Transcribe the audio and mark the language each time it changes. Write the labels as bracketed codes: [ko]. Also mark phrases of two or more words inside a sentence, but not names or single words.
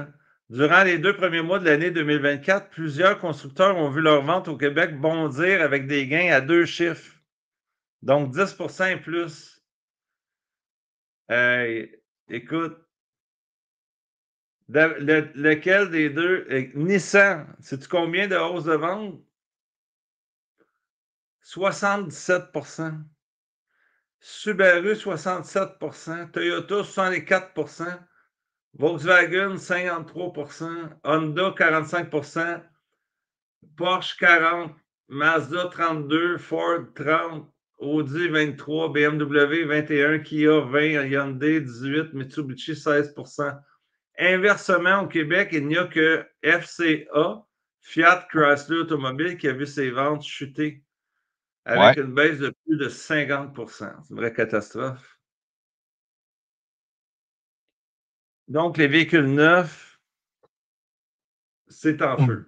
[fr] Durant les 2 premiers mois de l'année 2024, plusieurs constructeurs ont vu leur vente au Québec bondir avec des gains à 2 chiffres, donc 10% et plus. Écoute, lequel des deux? Nissan, sais-tu combien de hausse de vente? 77%. Subaru, 67%. Toyota, 64%. Volkswagen, 53%. Honda, 45%. Porsche, 40%. Mazda, 32%. Ford, 30%. Audi, 23%. BMW, 21%. Kia, 20%. Hyundai, 18%. Mitsubishi, 16%. Inversement, au Québec, il n'y a que FCA, Fiat Chrysler Automobile, qui a vu ses ventes chuter avec ouais. une baisse de plus de 50%. C'est une vraie catastrophe. Donc, les véhicules neufs, c'est en feu.